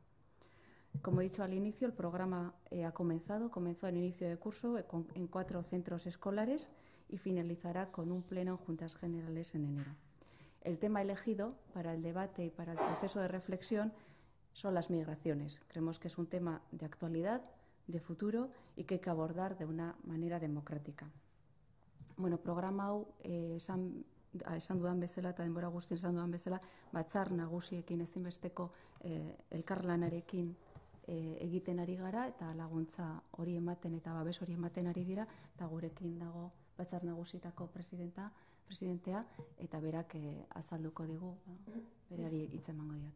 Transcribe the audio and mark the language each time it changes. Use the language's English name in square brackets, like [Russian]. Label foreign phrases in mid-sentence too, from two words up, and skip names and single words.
[Spanish] Como he dicho al inicio, el programa comenzó al inicio de curso en 4 centros escolares y finalizará con un pleno en Juntas Generales en enero. El tema elegido para el debate y para el proceso de reflexión son las migraciones. Creemos que es un tema de actualidad, de futuro y que hay que abordar de una manera democrática. [Basque] Bueno, programa hau esan dudan bezala eta denbora guztien esan dudan bezala, batzar nagusiekin ezinbesteko elkarlanarekin egiten ari gara eta laguntza hori ematen eta babes hori ematen ari dira eta gurekin dago batzar nagusietako presidentea eta berak azalduko digu, berari hitza emango diot.